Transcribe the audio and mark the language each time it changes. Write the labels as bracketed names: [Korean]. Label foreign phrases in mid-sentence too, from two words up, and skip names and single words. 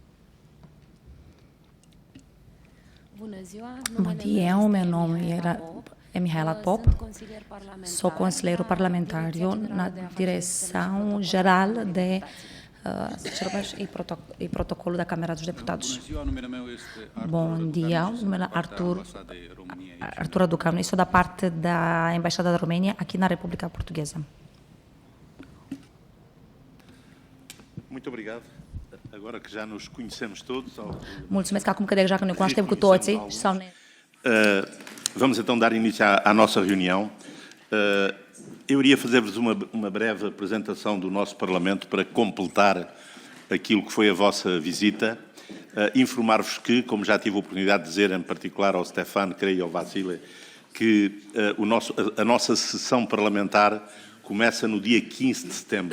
[Portuguese] Bom dia, o meu nome é Mihaela Pop, sou conselheiro parlamentário na Direção-Geral de e Protocolo da Câmara dos Deputados. Bom dia, o meu nome é Artur Aducanu e sou da parte da Embaixada da Romênia aqui na República Portuguesa. Muito obrigado. Agora que já nos conhecemos todos... [Romanian] Mulțumesc, acum că deja ne cunoaștem cu toții. [Portuguese] Vamos então dar início à nossa reunião. Eu iria fazer-vos uma breve apresentação do nosso Parlamento para completar aquilo que foi a vossa visita. Informar-vos que, como já tive a oportunidade de dizer, em particular ao Stefan, creio, e ao Vasile, que a nossa sessão parlamentar começa no dia 15 de setembro.